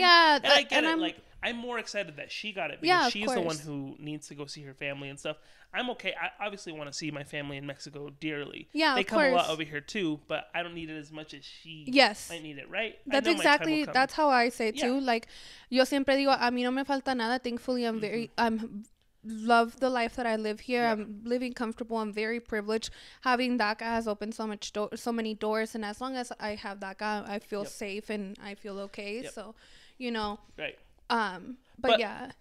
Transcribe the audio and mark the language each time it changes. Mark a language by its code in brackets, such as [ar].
[en] Yeah. And I get it. Like, I'm more excited that she got it, because she's the one who needs to go see her family and stuff. I'm okay. I obviously want to see my family in Mexico dearly. Yeah, they come a lot over here too, but I don't need it as much as she might need it, right? That's exactly, that's how I say too. Yeah. Like, [es] yo siempre digo, a mí no me falta nada. [en] Thankfully, I'm love the life that I live here. Yeah. I'm living comfortable. I'm very privileged. Having DACA has opened so many doors, and as long as I have DACA, I feel safe and I feel okay. So, you know. Right. But yeah.